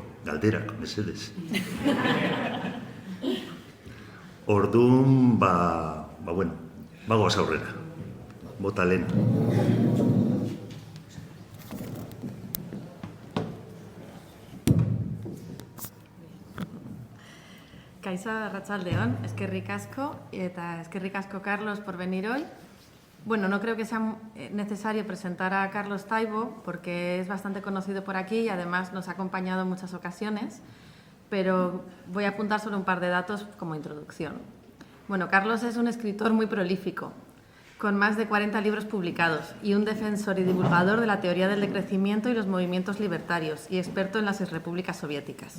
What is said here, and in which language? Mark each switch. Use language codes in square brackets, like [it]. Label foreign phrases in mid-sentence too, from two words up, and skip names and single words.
[eu] Galderak, mesedez. Orduan, bagoaz aurrera. Bota lehena. Kaixo, arratsaldeon, eskerrik asko, eta eskerrik asko, [es] Carlos, por venir hoy. Bueno, no creo que sea necesario presentar a Carlos Taibo, porque es bastante conocido por aquí y además nos ha acompañado en muchas ocasiones, pero voy a apuntar solo un par de datos como introducción. Bueno, Carlos es un escritor muy prolífico, con más de 40 libros publicados y un defensor y divulgador de la teoría del decrecimiento y los movimientos libertarios y experto en las exrepúblicas soviéticas.